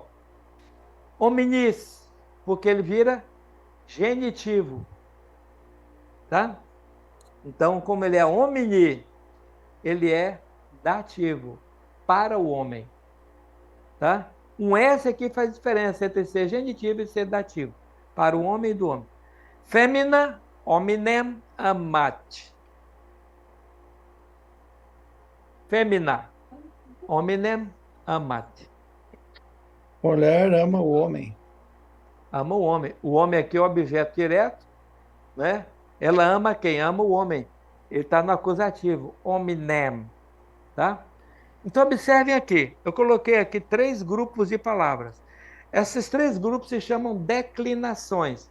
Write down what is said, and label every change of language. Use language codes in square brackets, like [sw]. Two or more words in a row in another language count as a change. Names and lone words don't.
[pt] Omnis, porque ele vira genitivo. Tá? Então, como ele é omni, ele é dativo para o homem. Tá? Um S aqui faz diferença entre ser genitivo e ser dativo. Para o homem e do homem. [la] Femina, hominem amat. Femina, hominem amat. [pt] Mulher ama o homem. Ama o homem. O homem aqui é o objeto direto, né? Ela ama quem? Ama o homem. Ele está no acusativo, hominem. Tá? Então, observem aqui. Eu coloquei aqui 3 grupos de palavras. Esses 3 grupos se chamam declinações.